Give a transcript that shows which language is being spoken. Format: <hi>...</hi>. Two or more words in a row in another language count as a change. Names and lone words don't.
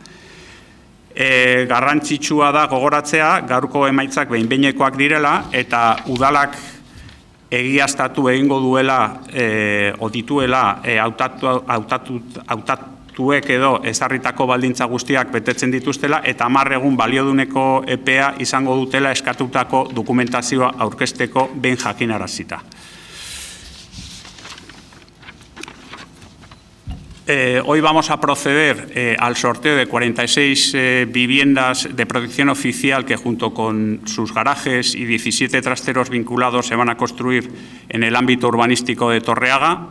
<eu>Garrantzitsua da gogoratzea, gaurko emaitzak behin-behinekoak direla eta udalak egiaztatu egingo duela, dituela hautatuek edo ezarritako baldintza guztiak betetzen dituztela eta 10 egun balioduneko epea izango dutela eskatutako dokumentazioa aurkezteko behin jakinarazita.</eu> <es>Hoy vamos a proceder al sorteo de 46 viviendas de protección oficial que junto con sus garajes y 17 trasteros vinculados se van a construir en el ámbito urbanístico de Torreaga.</es>